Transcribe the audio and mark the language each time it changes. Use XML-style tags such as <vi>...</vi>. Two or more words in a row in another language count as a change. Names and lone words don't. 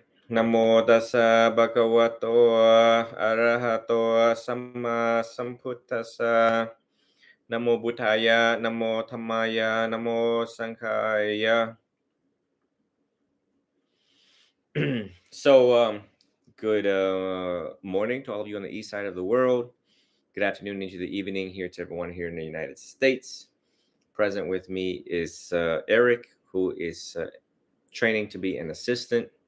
<pi>Namo tassa bhagavato arahato samma sambuddhassa. Namo buddhaya, namo dhammaya, namo sanghaya.</pi> <en>So, good morning to all of you on the east side of the world. Good afternoon into the evening here to everyone here in the United States. Present with me is Eric, who is training to be an assistant.</en>